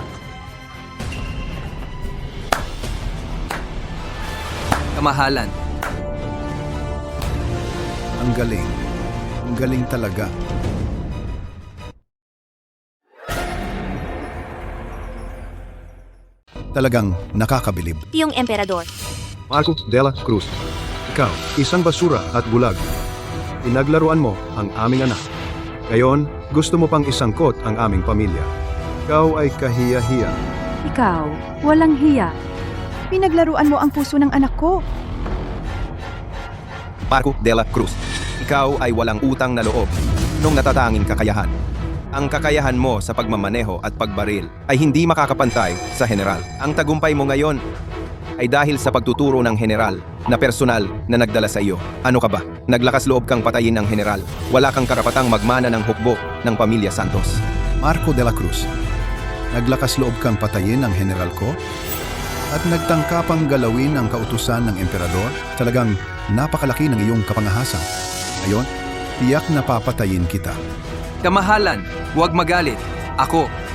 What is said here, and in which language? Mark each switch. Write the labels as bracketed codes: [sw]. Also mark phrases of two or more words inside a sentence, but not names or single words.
[tl] Kamahalan, Ang galing. Ang galing talaga. Talagang nakakabilib. Tiyong emperador. Marco de la Cruz. Ikaw, isang basura at bulag. Pinaglaruan mo ang aming anak. Ngayon, gusto mo pang isangkot ang aming pamilya. Ikaw ay kahiya-hiya. Ikaw, walang hiya. Pinaglaruan mo ang puso ng anak ko. Marco de la Cruz, ikaw ay walang utang na loob nung natatanging kakayahan. Ang kakayahan mo sa pagmamaneho at pagbaril ay hindi makakapantay sa general. Ang tagumpay mo ngayon ay dahil sa pagtuturo ng general na personal na nagdala sa iyo. Ano ka ba? Naglakas loob kang patayin ng general. Wala kang karapatang magmana ng hukbo ng pamilya Santos. Marco de la Cruz, naglakas loob kang patayin ang general ko? At nagtangka pang galawin ang kautusan ng emperador? Talagang napakalaki ng iyong kapangahasan. Ngayon, tiyak na papatayin kita. kamahalan, huwag magalit. Ako,